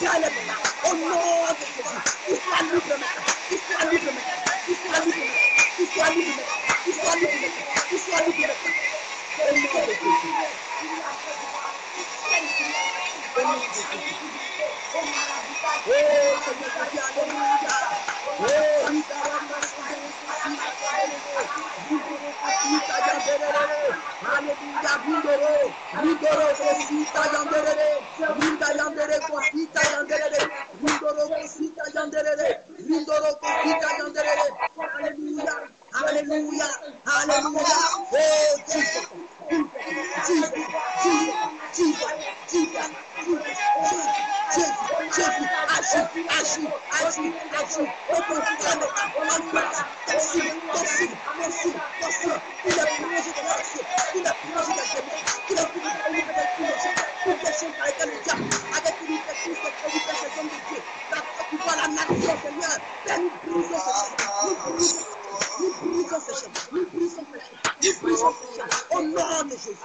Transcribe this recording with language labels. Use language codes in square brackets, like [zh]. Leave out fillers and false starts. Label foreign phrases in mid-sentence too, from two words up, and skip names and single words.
[fr] Au nom de Jésus, qu'ils soient libre, qu'il soit libre, qu'il soit libre. Au nom de Jésus. Au nom de Jésus. Oh, Seigneur Jésus, alléluia. Oh, Rigarama, alléluia, Bindoro, Bindoro, Cosita, Yanderere, Linda Yandere, Cosita, Yanderere, Bindoro, Cosita, Yanderere, Bindoro, Cosita, Yanderere, alléluia, alléluia, alléluia. Oh, Jesus, Jesus, Jesus, Jesus, Jesus, Jesus, agis, agis, agis, agis, opportunement, en grâce, ton signe, ton signe, ton signe, ton signe, il est plongé dans les cieux, il est plongé dans les démons, il est plongé dans une nouvelle dimension, toutes les choses dans lesquelles le diable avait tenu des Christ, des prédicateurs, ces hommes de Dieu, la Côte d'Ivoire, la nation, Seigneur, Père, nous brisons ces chaînes, nous brisons, nous brisons ces chaînes, nous brisons ces chaînes, nous brisons ces chaînes, au nom de Jésus.